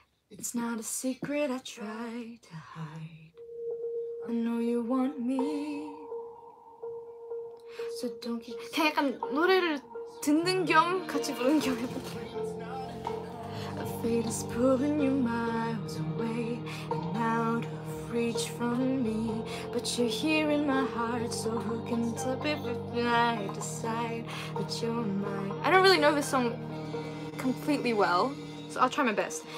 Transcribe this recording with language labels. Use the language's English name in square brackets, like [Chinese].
[English] It's not a secret I try to hide. I know you want me. So don't keep... [Korean] 그냥 약간 노래를 듣는 겸 같이 부르는 겸 해볼게요. [English] Fate is pulling you miles away and out of reach from me, but you're here in my heart, so who can stop it when I decide that you're mine? I don't really know this song completely well, so I'll try my best.